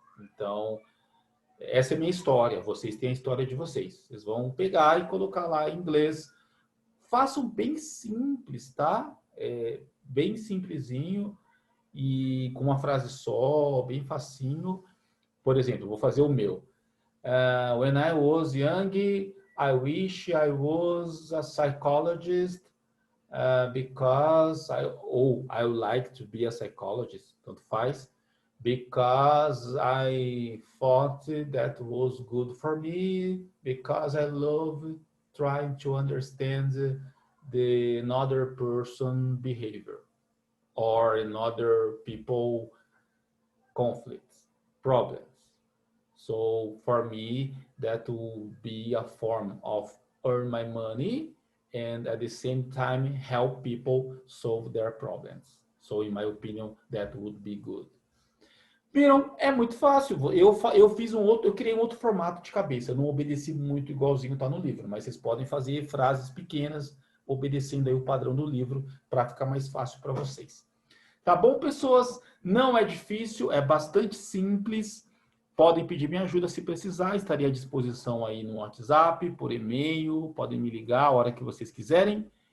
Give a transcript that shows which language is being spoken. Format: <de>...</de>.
<pt>Então, essa é a minha história. Vocês têm a história de vocês. Vocês vão pegar e colocar lá em inglês. Façam bem simples, tá? Bem simplesinho e com uma frase só, bem facinho. Por exemplo, vou fazer o meu.</pt> <en>When I was young, I wish I was a psychologist because I would like to be a psychologist,</en> <pt>tanto faz,</pt> <en>because I thought that was good for me, because I love trying to understand the another person behavior or another people conflicts, problems. So for me, that will be a form of earn my money and at the same time help people solve their problems. So in my opinion, that would be good.</en> <pt>Viram? É muito fácil. Eu fiz eu criei um outro formato de cabeça. Eu não obedeci muito igualzinho está no livro, mas vocês podem fazer frases pequenas, obedecendo aí o padrão do livro, para ficar mais fácil para vocês. Tá bom, pessoas? Não é difícil, é bastante simples. Podem pedir minha ajuda se precisar, estaria à disposição aí no WhatsApp, por e-mail, podem me ligar a hora que vocês quiserem.</pt>